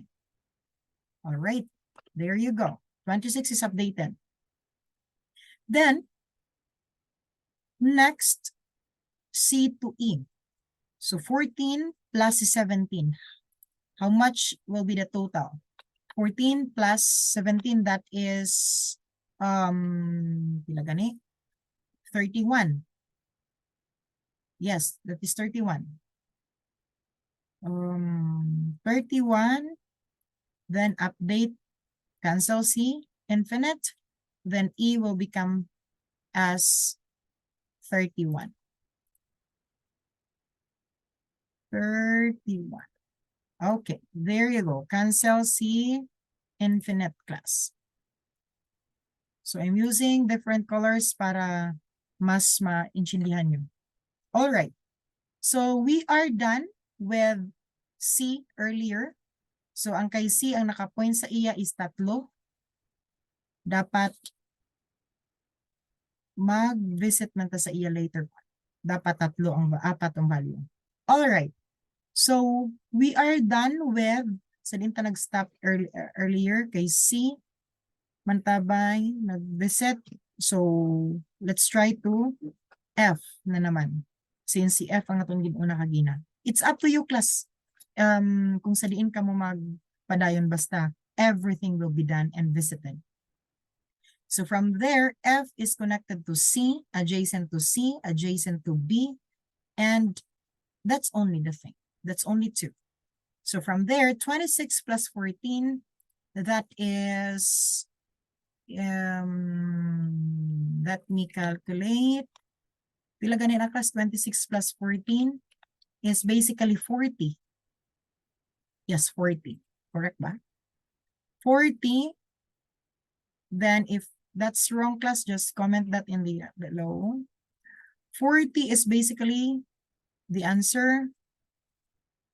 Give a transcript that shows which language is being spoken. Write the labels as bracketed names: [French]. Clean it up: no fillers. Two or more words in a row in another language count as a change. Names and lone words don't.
[English] All right, there you go. 26 is updated. Then, next, C to E. So, 14 plus 17. How much will be the total? 14 plus 17, that is, [Hiligaynon] pila gani? [English] 31. Yes, that is 31. 31, then update, cancel C, infinite, then E will become as 31. 31. Okay, there you go. Cancel C, infinite class. So I'm using different colors [Filipino] para mas maintindihan nyo. [English] All right. So we are done with C earlier. [Hiligaynon] So ang kay C, ang nakapoint sa iya is 3. Dapat mag-visit man ta sa iya later. Dapat 3 ang 4 ang value. [English] All right. So we are done with, [Hiligaynon] sa din ta nag-stop earlier kay C, mantabay, nag-visit. [English] So let's try to F na naman. [Hiligaynon] Since si F ang atong ginuna kagina. [English] It's up to you, class. [Hiligaynon] Kung sa diin ka mo magpadayon, basta [English] everything will be done and visited. So from there, F is connected to C, adjacent to C, adjacent to B, and that's only the thing. That's only 2. So from there, 26 plus 14, that is, let me calculate. [Hiligaynon] Pila ganin na [English] class, 26 plus 14 is basically 40. Yes, 40. Correct ba? 40. Then if that's wrong, class, just comment that in the below. 40 is basically the answer.